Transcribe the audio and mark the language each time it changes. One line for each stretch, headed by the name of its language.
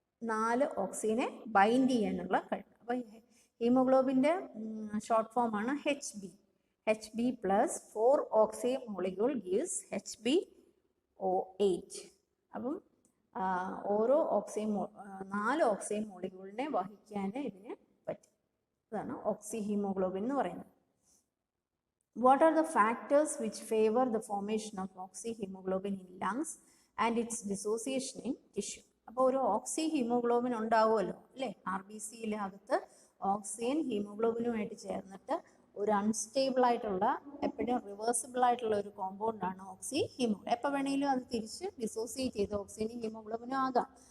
Malayalam: 4 ഓക്സിജനെ bind ചെയ്യാനുള്ള കഴിവ്. അപ്പോൾ ഹീമോഗ്ലോബിൻ്റെ ഷോർട്ട് ഫോമാണ് HB.
English: HB plus 4 oxygen molecule gives HbO8.
Malayalam: അപ്പം ഓരോ 4 ഓക്സിജൻ മോളിക്യൂളിനെ വഹിക്കാൻ ഇതിന് പറ്റും. അതാണ് ഓക്സിഹീമോഗ്ലോബിൻ എന്ന് പറയുന്നത്.
English: What are the factors which favor the formation of oxyhemoglobin in lungs and its dissociation in tissue?
Malayalam: അപ്പോൾ ഒരു ഓക്സി ഹീമോഗ്ലോബിൻ ഉണ്ടാവുമല്ലോ അല്ലേ, RBCയിലകത്ത് ഓക്സിജൻ ഹീമോഗ്ലോബിനുമായിട്ട് ചേർന്നിട്ട് ഒരു അൺസ്റ്റേബിൾ ആയിട്ടുള്ള എപ്പോഴും റിവേഴ്സിബിൾ ആയിട്ടുള്ള ഒരു കോമ്പൗണ്ടാണ് ഓക്സി ഹീമോഗ്ലോബിൻ. എപ്പോൾ വേണമെങ്കിലും അത് തിരിച്ച് ഡിസോസിയേറ്റ് ചെയ്ത് ഓക്സിജനും ഹീമോഗ്ലോബിനും ആകാം.